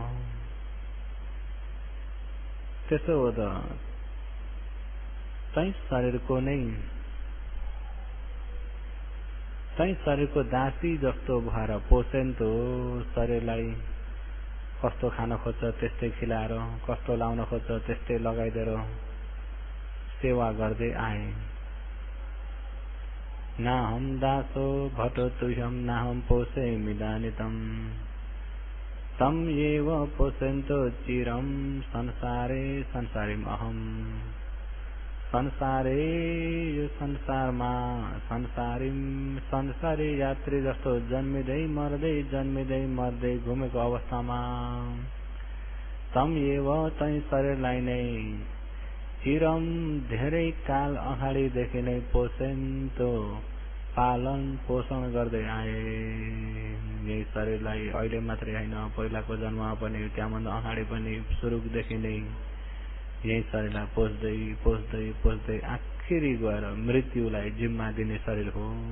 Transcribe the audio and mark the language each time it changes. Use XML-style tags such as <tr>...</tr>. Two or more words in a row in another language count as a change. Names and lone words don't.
<ne>त्यसो हो त तै शरीरको दासी जस्तो भएर पोषेन्तो शरीरलाई कस्तो खान खोज्छ त्यस्तै खिलाएर कस्तो लाउन खोज्छ त्यस्तै लगाइदिएर सेवा गर्दै आए</ne> <sa>नाहम दासो भटोतुह्यम नाहम पोषेमि दानितम् तम एव पोषन्तो चिरम संसारे संसारिम अहम संसारे</sa> <ne>यो संसारमा संसारी यात्री जस्तो जन्मिँदै मर्दै घुमेको अवस्थामा</ne> <sa>तम एव</sa> <ne>तै शरीरलाई नै चिरम धेरै काल अगाडिदेखि नै पोषेन्तो पालन पोषण गर्दै आए। यही शरीरलाई अहिले मात्रै होइन, पहिलाको जन्ममा पनि, त्यहाँभन्दा अगाडि पनि सुरुदेखि नै यही शरीरलाई पोस्दै पोस्दै पोस्दै आखिरी गएर मृत्युलाई जिम्मा दिने शरीर हो।</ne>